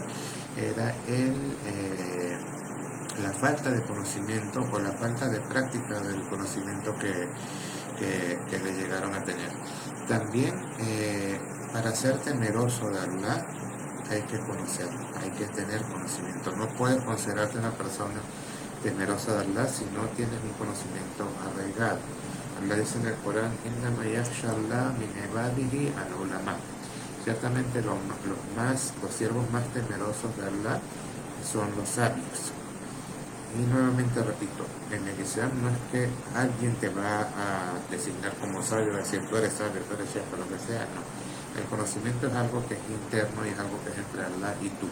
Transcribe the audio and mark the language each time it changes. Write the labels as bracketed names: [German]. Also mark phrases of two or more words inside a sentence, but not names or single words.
[Spanish] Era la falta de conocimiento o la falta de práctica del conocimiento que le llegaron a tener. También, para ser temeroso de Allah, hay que conocerlo, hay que tener conocimiento. No puedes considerarte una persona temerosa de Allah si no tienes un conocimiento arraigado. Allah dice en el Corán: [Arabic] إنما يخشى الله من عباده العلماء. [Spanish] Ciertamente los siervos más temerosos de Allah son los sabios. Y nuevamente repito, en el Islam no es que alguien te va a designar como sabio, decir tú eres sabio, tú eres chef, lo que sea, no. El conocimiento es algo que es interno y es algo que es entre Allah y tú.